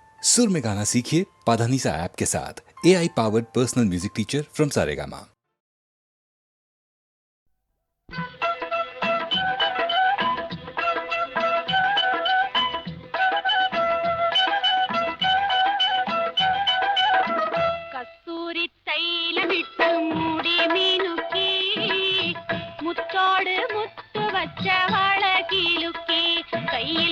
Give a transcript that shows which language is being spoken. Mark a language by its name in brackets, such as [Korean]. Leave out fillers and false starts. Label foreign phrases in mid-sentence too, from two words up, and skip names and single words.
[Hindi] सुर में गाना सीखिए पाधानीसा ऐप के साथ। [English] AI powered personal music teacher from Saregama. [Malayalam] കസ്തൂരി തൈലമിട്ട് മൂടി മീനുക്കി മുത്തോട് മുത്തു വച്ച വള കിലുക്കി കയ്യിൽ